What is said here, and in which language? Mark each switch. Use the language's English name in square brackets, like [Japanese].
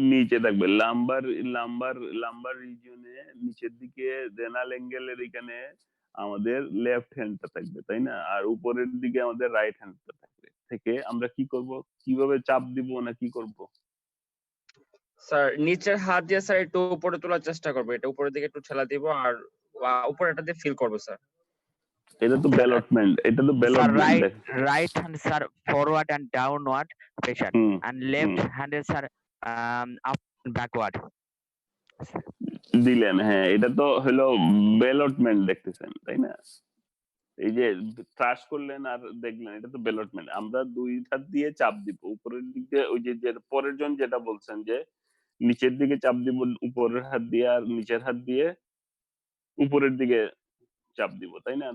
[Bangla] নিচে থাকবে lumber lumber lumber রিজিয়নে নিচের দিকে রেনাল অ্যাঙ্গেলের এখানে আমাদের লেফট হ্যান্ডটা থাকবে, তাই না? আর উপরের দিকে আমাদের রাইট হ্যান্ডটা থাকবে। থেকে আমরা কি করব, কিভাবে চাপ দিব না কি করব? স্যার নিচের হাত দিয়ে স্যার একটু উপরে তোলার চেষ্টা করবো, এটা উপরের দিকে একটু ঠেলা দিব আর উপরে এটা দিয়ে ফিল করবো স্যার। এটা তো বেলটমেন্ট, এটা তো [English] Sir, [Bangla] বেলটমেন্ট। [English] right hand sir forward and downward pressure, hmm and left hand is sir up and backward. [Bangla] দিলেন, হ্যাঁ এটা তো হলো বেলটমেন্ট দেখতেছেন, তাই না? এই যে থ্রাশ করলেন আর দেখলেন, এটা তো বেলটমেন্ট। আমরা দুই হাত দিয়ে চাপ দিব উপরের দিকে, ওই যে পরের জন যেটা বলছেন যে নিচের দিকে চাপ দিব উপরের হাত দিয়ে আর নিচের হাত দিয়ে উপরের দিকে চাপ দিব, তাই না?